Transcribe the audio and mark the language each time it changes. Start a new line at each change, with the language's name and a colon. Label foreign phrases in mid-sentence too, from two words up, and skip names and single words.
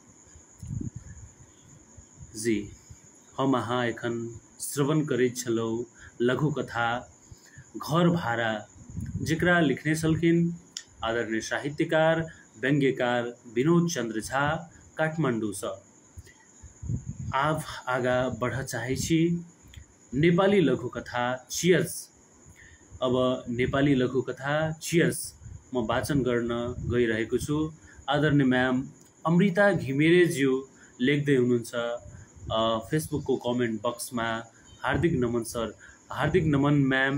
Maithili: जी, हम अहाँ एखन श्रवण करैत छलहुँ लघु कथा घर भाड़ा, जेकरा लिखने छलखिन आदरणीय साहित्यकार व्यंग्यकार विनोद चंद्र झा, काठमांडू सँ। आब आगा बढ़ चाहै छी नेपाली लघु कथा चियर्स।
Nepali: अब नेपाली लघु कथा चियर्स म वाचन गर्न गइरहेको छु। आदरणीय म्याम अमृता घिमिरेज्यू लेख्दै हुनुहुन्छ फेसबुक को
English: comment boxमा,
Nepali: हार्दिक नमन सर, हार्दिक नमन म्याम।